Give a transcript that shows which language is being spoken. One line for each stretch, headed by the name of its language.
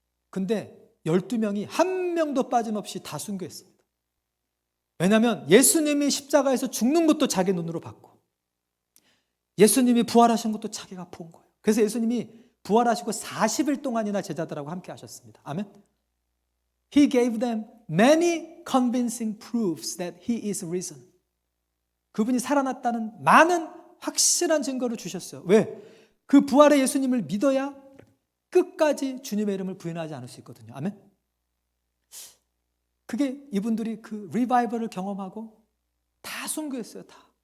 Korean: 근데 12명이 한 명도 빠짐없이 다 순교했습니다. 왜냐하면 예수님이 십자가에서 죽는 것도 자기 눈으로 봤고 예수님이 부활하신 것도 자기가 본 거예요. 그래서 예수님이 부활하시고 40일 동안이나 제자들하고 함께 하셨습니다. 아멘.
English: He gave them many convincing proofs that he is risen.
Korean: 그분이 살아났다는 많은 확실한 증거를 주셨어요. 왜? 그 부활의 예수님을 믿어야 끝까지 주님의 이름을 부인하지 않을 수 있거든요. 아멘. 그게 이분들이 그 리바이벌을 경험하고 다 순교했어요. 다.